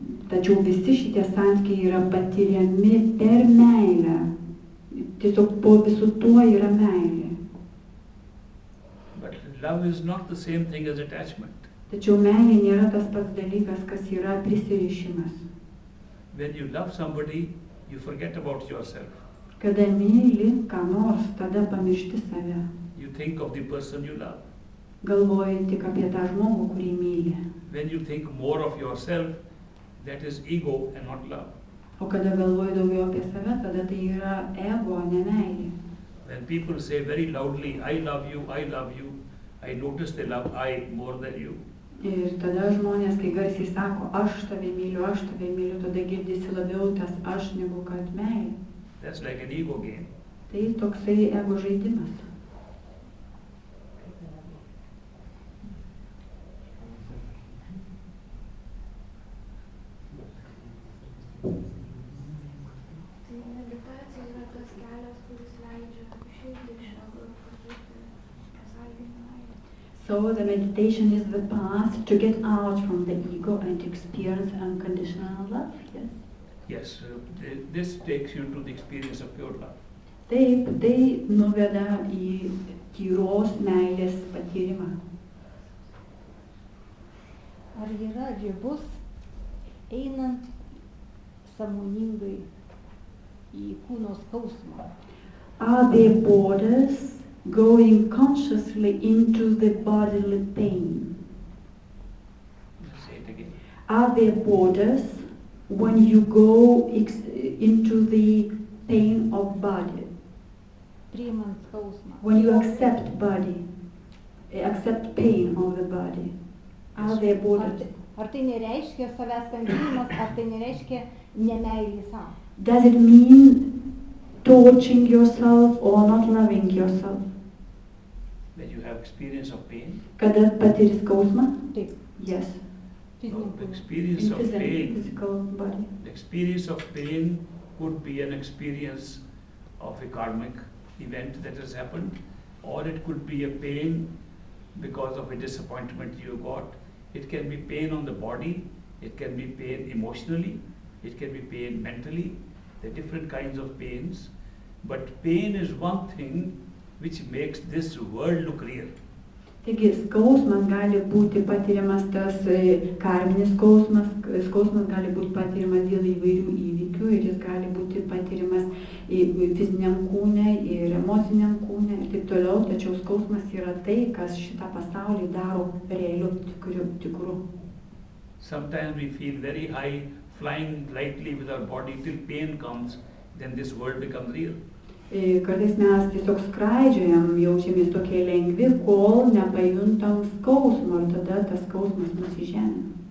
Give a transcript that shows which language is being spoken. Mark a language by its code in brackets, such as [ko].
[lt] Tačiau visi šitie santykiai yra patiriami per meilę. Tiesiog po visu tuo yra meilė. [en] But love is not the same thing as attachment. [lt] Tačiau meilė nėra tas pats dalykas, kas yra prisirišimas. [en] When you love somebody, you forget about yourself. [lt] Kada myli ką nors, tada pamiršti save. [en] You think of the person you love. [lt] Galvoji tik apie tą žmogų, kurį myli. [en] When you think more of yourself, that is ego and not love. [lt] O kada galvoji daugiau apie save, tada tai yra ego, ne meilė. [en] When people say very loudly, I love you, I notice they love I more than you. [lt] Ir tada žmonės, kai garsiai sako, aš tave myliu, tada girdisi labiau tas aš negu kad meilė. [en] That's like an ego game. [lt] Tai toksai ego žaidimas. Tai meditacija yra tas kelias, kuris leidžia išeiti iš ego ir patirti besąlyginę meilę. [en] So the meditation is the path to get out from the ego and experience unconditional love, yes? Yes, this takes you to the experience of pure love. [lt] Taip, tai nuveda į tyros meilės patyrimą. Ar yra ribos einant sąmoningai į kūno skausmą? [en] Are there borders going consciously into the bodily pain? Say it again. Are there borders when you go into the pain of body? [lt] Priimant skausmą. [en] When you accept body, accept pain of the body, are there borders? [lt] Ar tai nereiškia savęs kankinimas, ar tai nereiškia nemeilį savo? [en] Does it mean torturing yourself or not loving yourself? When you have experience of pain, [lt] Kada patiri skausmą? Taip, [en] Yes. [lt] fiziniam [en] the [lt] kūnui. [en] experience of pain, Physical body. the experience of pain could be an experience of a karmic event that has happened, or it could be a pain because of a disappointment you got. It can be pain on the body, it can be pain emotionally, it can be pain mentally. There are different kinds of pains, but pain is one thing which makes this world look real. [lt] Taigi skausmas gali būti patiriamas tas karminis skausmas, skausmas gali būti patiriamas dėl įvairių įvykių ir jis gali būti patiriamas fiziniam kūne ir emociniam kūne ir taip toliau, tačiau skausmas yra tai, kas šitą pasaulį daro realiu tikru. [en] Sometimes we feel very high, flying lightly with our body till pain comes, then this world becomes real. [lt] Kartais mes tiesiog skraidžiojam, jaučiamės tokie lengvi, kol nepajuntam skausmo ir tada tas skausmas mus įžemina.